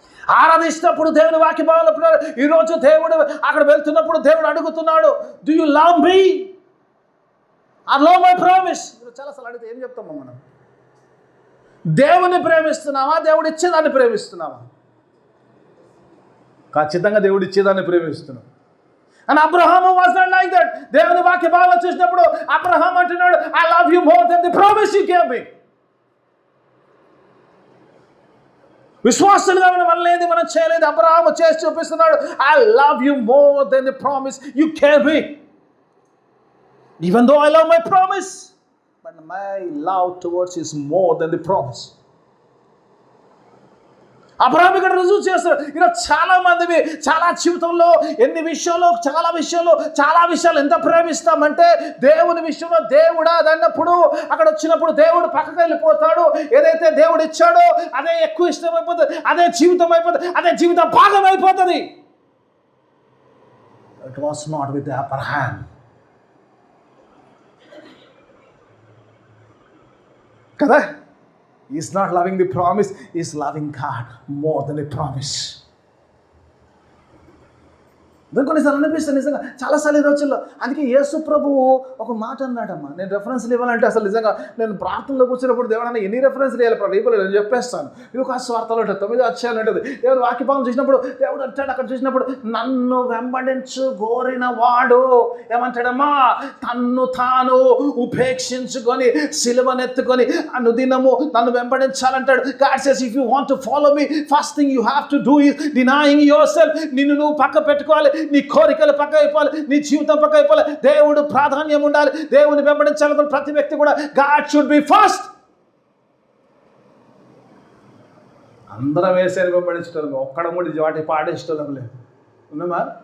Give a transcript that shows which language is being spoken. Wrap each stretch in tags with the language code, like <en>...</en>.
<te>ఆరాధిస్తున్నప్పుడు దేవుని వాక్య భావంలో ఈరోజు దేవుడు అక్కడ వెళ్తున్నప్పుడు దేవుడు అడుగుతున్నాడు,</te> <en>Do you love me? I love my promise.</en> <te>చాలాసార్లు అడిగితే ఏం చెప్తామా మనం? దేవుని ప్రేమిస్తున్నావా, దేవుడు ఇచ్చేదాన్ని ప్రేమిస్తున్నావా? ఖచ్చితంగా దేవుడు ఇచ్చేదాన్ని ప్రేమిస్తున్నావు.</te> <en>And Abraham was not like that.</en> <te>దేవుని వాక్య భావం చూసినప్పుడు అబ్రహాం అంటున్నాడు,</te> <en>I love you more than the promise you gave me.</en> <te>విశ్వాసులుగా మనం అనలేదు, మనం చేయలేదు. అబ్రహాం చేసి చూపిస్తున్నాడు,</te> <en>I love you more than the promise you gave me. Even though I love my promise, but my love towards you is more than the promise.</en> <te>Abraham ఇక్కడ రుజువు చేస్తాడు. ఇలా చాలా మందివి చాలా జీవితంలో ఎన్ని విషయాలు, చాలా విషయాలు ఎంత ప్రేమిస్తామంటే, దేవుని విషయంలో దేవుడా అన్నప్పుడు అక్కడ వచ్చినప్పుడు దేవుడు పక్కకు వెళ్ళిపోతాడు. ఏదైతే దేవుడు ఇచ్చాడో అదే ఎక్కువ ఇష్టం అయిపోతుంది, అదే జీవితం అయిపోతుంది, అదే జీవితం భాగం అయిపోతుంది.</te> <en>It was not with Abraham.</en> <te>కదా?</te> <en>He's not loving the promise, he's loving God more than a promise.</en> <te>కొన్నిసార్లు అనిపిస్తుంది నిజంగా చాలాసార్లు ఈ రోజుల్లో. అందుకే యేసు ప్రభువు ఒక మాట అన్నాడమ్మా, నేను రెఫరెన్స్లు ఇవ్వాలంటే అసలు నిజంగా నేను ప్రార్థనలో కూర్చున్నప్పుడు దేవుడన్నా ఎన్ని రెఫరెన్స్లు ఇవ్వాలి ప్రభు ఇవ్వలేదు నేను చెప్పేస్తాను. ఇవి స్వార్థాలు ఉంటుంది, 9 అధ్యాయాలు ఉంటుంది. దేవుడు వాక్యభావం చూసినప్పుడు దేవుడు అంటాడు, అక్కడ చూసినప్పుడు నన్ను వెంబడించు కోరిన వాడు ఏమంటాడమ్మా, తన్ను తాను ఉపేక్షించుకొని సిలువనెత్తుకొని అనుదినము నన్ను వెంబడించాలంటాడు.</te> <en>God says if you want to follow me, first thing you have to do is denying yourself.</en> <te>నిన్ను నువ్వు పక్క పెట్టుకోవాలి, నీ కోరికలు పక్క అయిపోవాలి, నీ జీవితం పక్క అయిపోవాలి. దేవుడు ప్రాధాన్యం ఉండాలి, దేవుని వెంబడించాలనుకున్న ప్రతి వ్యక్తి కూడా</te> <en>God should be first.</en> <te>అందరం వేసేది వెంబడించడం, ఒక్కడ ముడి వాటి పాడేసుకోవడం లేదు. ఉన్నామా?</te>